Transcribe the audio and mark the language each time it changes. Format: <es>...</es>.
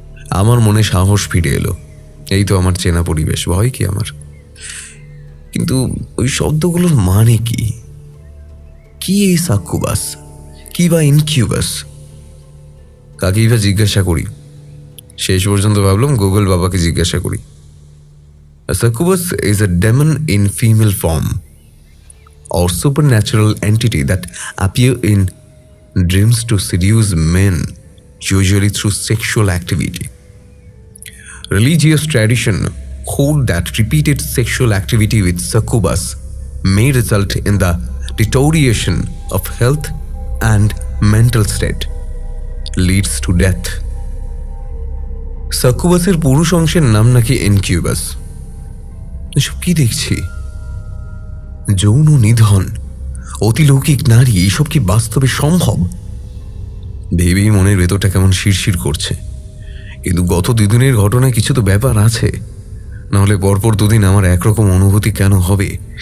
<bn>আমার মনে সাহস ফিরে এলো। এই তো আমার চেনা পরিবেশ, ভয় কি আমার? কিন্তু ওই শব্দগুলোর মানে কি? কি এই সাক্কুবাস, কি বা ইনকিউবাস? কাকেই বা জিজ্ঞাসা করি? শেষ পর্যন্ত ভাবলাম গুগল বাবাকে জিজ্ঞাসা করি।</bn> <en>A succubus is a demon in female form or supernatural entity that appear in dreams to seduce men, usually through sexual activity. Religious tradition hold that repeated sexual activity with succubus may result in the deterioration of health and mental state, leads to death.</en> <bn>সাক্কুবাসের পুরুষ অংশের নাম নাকি ইনকিউবাস। এসব কি দেখছি? যৌন নিধন, অতিলৌকিক নারী, এইসব কি বাস্তবে সম্ভব? ভেবেই মনের ভেতরটা কেমন শিরশির করছে। কিন্তু গত দুদিনের ঘটনায় কিছু তো ব্যাপার আছে, নাহলে পরপর দুদিন আমার একরকম অনুভূতি কেন হবে?</bn>